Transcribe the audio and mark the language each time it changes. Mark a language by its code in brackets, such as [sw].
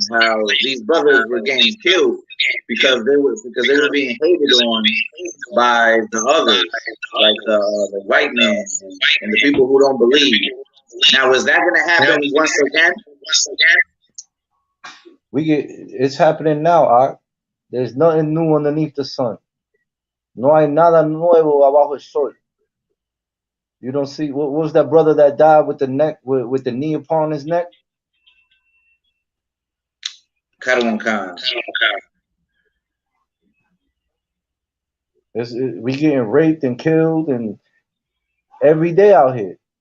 [en] How these brothers were getting killed because they were being hated on by the others, like the white man and the people who don't believe. Now, is that going to happen once again? It's happening now. There's nothing new underneath the sun. [es] No hay nada nuevo abajo el sol. [en] You don't see what was that brother that died with the neck with the knee upon his neck? Carbon Khan. We getting raped and killed and every day out here.